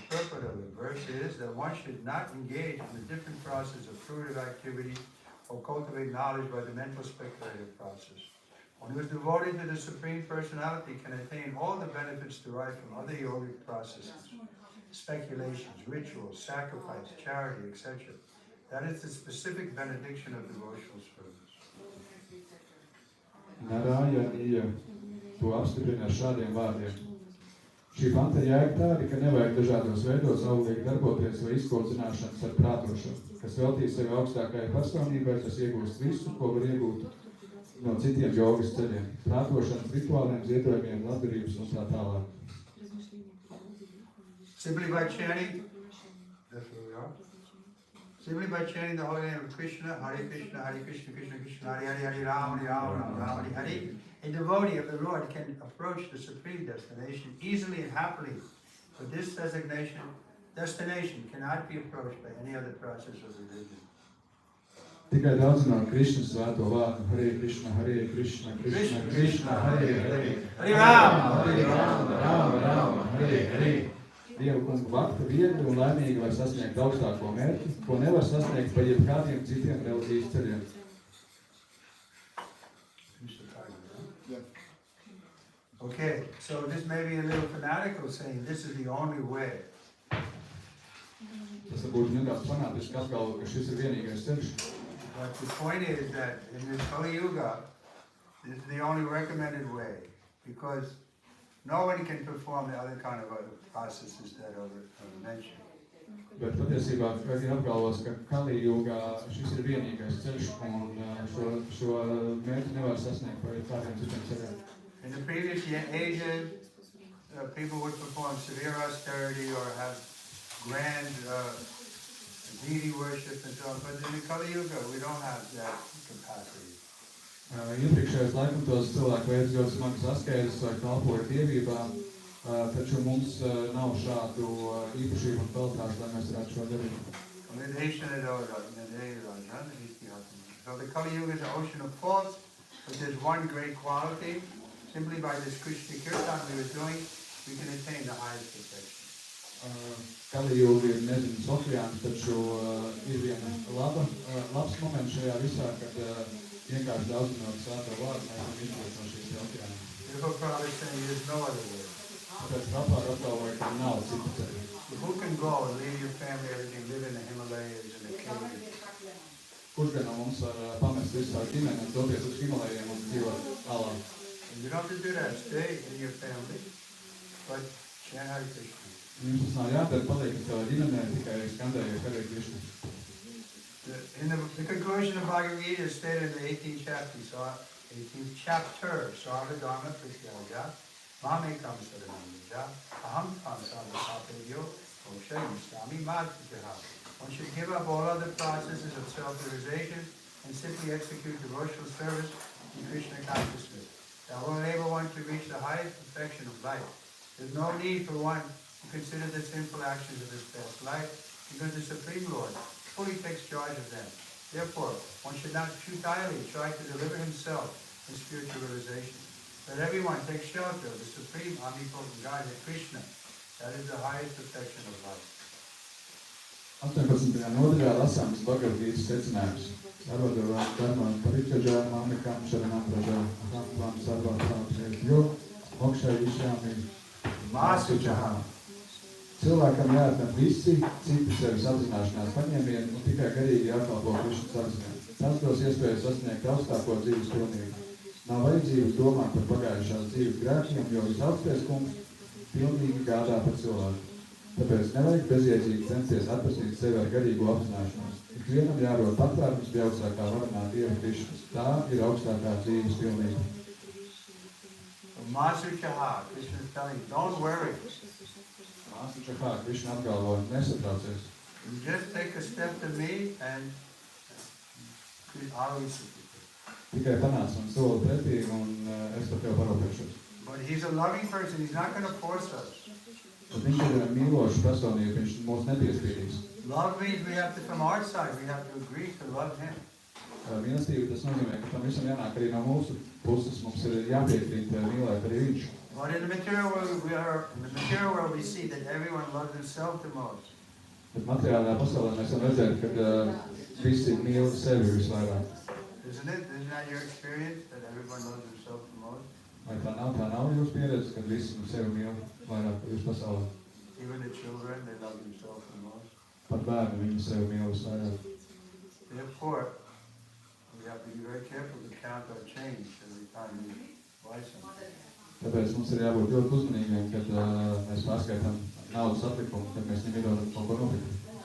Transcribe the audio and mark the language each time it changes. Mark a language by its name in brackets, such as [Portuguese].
[English] The purport of the verse is that one should not engage in the different process of fruitive activity or cultivate knowledge by the mental speculative process. One who is devoted to the Supreme Personality can attain all the benefits derived from other yogic processes, speculations, rituals, sacrifice, charity, etc. That is the specific benediction of devotional service. [Latvian] Narājana to apstiprina ar šādiem vārdiem. Šī panta jēga tāda, ka nevajag dažādos veidos auglīgi darboties vai izkot zināšanas ar prātošanu. Kas veltīs sevi augstākajai personībai, tas iegūst visu, ko var iegūt no citiem jogas ceļiem. Prātošanas rituāliem, ziedojumiem, labdarības un tā tālāk. [English] Simply by chanting, that's where we are. Simply by chanting the holy name of Krishna, Hare Krishna, Hare Krishna, Krishna Krishna, Hare Hare, Hare Rama, Hare Rama, Rama Hare Hare. A devotee of the Lord can approach the supreme destination easily and happily, but this destination cannot be approached by any other process of religion. [Latvian] Tikai daudzinot Krišnas svēto vārdu, Hare Krishna, Hare Krishna, Krishna Krishna, Hare Hare, Hare Rama, Hare Rama, Rama Rama, Hare Hare. Dievu kungu bakta viegli un laimīgi var sasniegt augstāko mērķi, ko nevar sasniegt pa jebkādiem citiem reliģijas ceļiem. [English] Okay, so this may be a little fanatical saying this is the only way. [Latvian] Tas varbūt nedaudz fanātiski apgalvo, ka šis ir vienīgais ceļš. [English] But the point is that in this Kali Yuga, this is the only recommended way, because no one can perform the other kind of other processes that are mentioned. [Latvian] Bet patiesībā ir apgalvos, ka Kali Yugā šis ir vienīgais ceļš un šo mērķi nevar sasniegt par kādiem citiem ceļiem. [English] In the previous ages, people would perform severe austerity or have grand deity worship and so on, but in the Kali Yuga, we don't have that capacity. [Latvian] Iepriekšējos laikmetos cilvēki veids ļoti smagas askēzes vai kalpoja dievībām, taču mums nav šādu īpašību un kvalitāšu, lai mēs varētu šo darīt. [English] So the Kali Yuga is an ocean of faults, but there's one great quality. Simply by this Krishna Kirtan we were doing, we can attain the highest perfection. [Latvian] Kali Yuga ir neziņas okeāns, taču ir viena labs moments šajā visā, kad vienkārši daudzinot svēto vārdu, mēs varam izkļūt no šīs okeāna. [English] Therefore, Prabhupada is saying there's no other way. [Latvian] Tāpēc Prabhupada apgalvoja, ka nav citu ceļu. [English] Who can go and leave your family, everything, live in the Himalayas, in the caves? [Latvian] Kurš gan no mums var pamest visu savu ģimeni un doties uz Himalajiem un dzīvot tālāk? [English] And you don't have to do that. Stay in your family, but chant Hare Krishna. [Latvian] Jums tas nav jādara, paliek savā ģimenē, tikai skandējiet Hare Krishna. [English] In the conclusion of Bhagavad Gita is stated in the 18th chapter, [Sanskrit] Sarvadharma Prityaja, Mamekam Saranamija, Aham Tam Sarvapapedyo, Moshe Yusami Madhyaha. [English] One should give up all other processes of self-realization and simply execute devotional service in Krishna consciousness. That will enable one to reach the highest perfection of life. There's no need for one to consider the sinful actions of his past life, because the Supreme Lord fully takes charge of them. Therefore, one should not futilely try to deliver himself in spiritual realization. Let everyone take shelter of the Supreme Omnipotent Godhead Krishna. That is the highest perfection of life. [Latvian] 18. nodaļā lasāms Bhagavad Gītas secinājums. [Sanskrit] Sarvadharma Prityaja, Mamekam Saranamija, Aham Tam Sarvapapedyo, Moshe Yusami Madhyaha. [Latvian] Cilvēkam jāatmet visi citi sevis apzināšanās paņēmieni un tikai garīgi jākalpo Krišnas apziņā. Tas dos iespēju sasniegt augstāko dzīves pilnību. Nav vajadzības domāt par pagājušās dzīves grēkiem, jo visaugstais kungs pilnīgi gādā par cilvēku. Tāpēc nevajag bezjēdzīgi censties atpazīt sevi ar garīgo apzināšanos. Ikvienam jārod patvērums pie augstākā varenā Dieva Krišnas. Tā ir augstākā dzīves pilnība. [English] Masu Chaha, Krishna is telling, don't worry. [Latvian] Masu Chaha, Krishna apgalvo, nesatraucies. [English] You just take a step to me and I'll receive it. [Latvian] Tikai panāc un soli pretī un es par tevi parūpēšos. [English] But he's a loving person, he's not going to force us. [Latvian] Bet viņš ir mīlošs personība, viņš mūs nepiespiedīs. [English] Love means we have to, from our side, we have to agree to love him. [Latvian] Mīlestība tas nozīmē, ka tam visam jānāk arī no mūsu puses, mums ir jāpiekrīt mīlēt arī viņš. [English] But in the material world we see that everyone loves himself the most. [Latvian] Bet materiālajā pasaulē mēs varam redzēt, ka visi mīl sevi visvairāk. [English] Isn't it? Isn't that your experience, that everyone loves himself the most? [Latvian] Vai tā nav jūsu pieredze, kad visi sevi mīl vairāk jūsu pasaulē? [English] Even the children, they love themselves the most. [Latvian] Pat bērni, viņi sevi mīl visvairāk. [English] Therefore, we have to be very careful to count our change every time we buy something. [Latvian] Tāpēc mums ir jābūt ļoti uzmanīgiem, kad mēs pārskaitām naudas atlikumu, kad mēs nemīdodam kaut ko nopirkt.